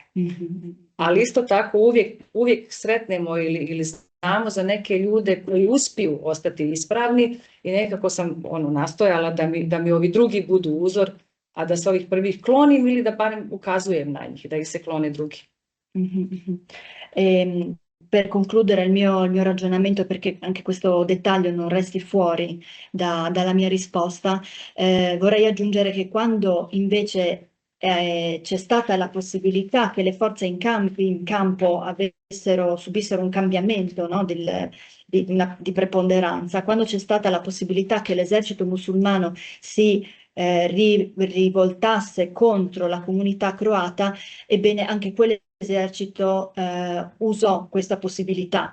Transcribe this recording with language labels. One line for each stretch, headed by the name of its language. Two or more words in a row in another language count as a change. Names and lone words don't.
Croatian: Ali isto tako uvijek sretnemo ili znamo za neke ljude koji uspiju ostati ispravni i nekako sam nastojala da mi ovi drugi budu uzor, a da se ovih prvih klonim ili da barem ukazujem na njih, da ih se klone drugi.
Italian: Per concludere il mio ragionamento, perché anche questo dettaglio non resti fuori dalla mia risposta, vorrei aggiungere che quando invece c'è stata la possibilità che le forze in campo subissero un cambiamento, no, di preponderanza, quando c'è stata la possibilità che l'esercito musulmano si rivoltasse contro la comunità croata, ebbene anche quell'esercito usò questa possibilità.